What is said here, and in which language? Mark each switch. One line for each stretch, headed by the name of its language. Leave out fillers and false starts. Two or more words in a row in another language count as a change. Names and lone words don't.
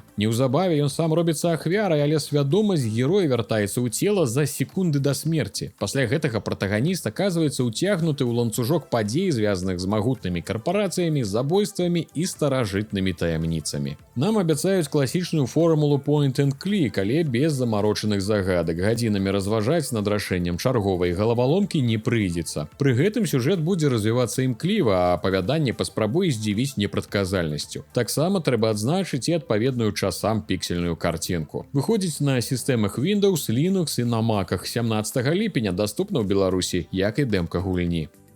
Belarusian: Неўзабаве ён сам робіцца ахвярай, але свядомасць героя вяртаецца ў цела за секунды да смерці. Пасля гэтага пратаганіст аказваецца ўцягнуты ў ланцужок падзей, звязаных з магутнымі карпарацыямі, забойствамі і старажытнымі таямніцамі. Нам абяцаюць класічную формулу
English: point and click,
Belarusian: але без замарочаных загадак. Гадзінамі разважаць над рашэннем чарговай галаваломкі не прыйдзецца. Пры гэтым сюжэт будзе развівацца імкліва, а апавяданне паспрабуе здзівіць непрадказальнасцю. Таксама трэба адзначыць і адпаведную часам піксельную карцінку. Выходзіць на сістэмах Windows, Linux і на Macах 17 ліпеня, даступна ў Беларусі, як і дэмка гульні.